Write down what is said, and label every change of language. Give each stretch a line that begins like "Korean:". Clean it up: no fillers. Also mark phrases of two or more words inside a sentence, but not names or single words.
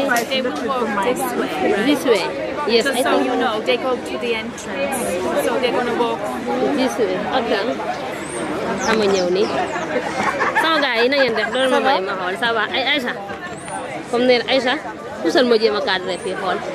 English: They will walk this way, right? This way. Yes, Just I so think you know, they go to the entrance. So they're gonna walk this way.
Wolof: Okay. Sama ñëw ni. Sama gars yi na ngeen def doon ma may ma xool
French: ça va
Wolof: ay Aïcha. Comme neen Aïcha, pusal ma jéem a cadré fii xool.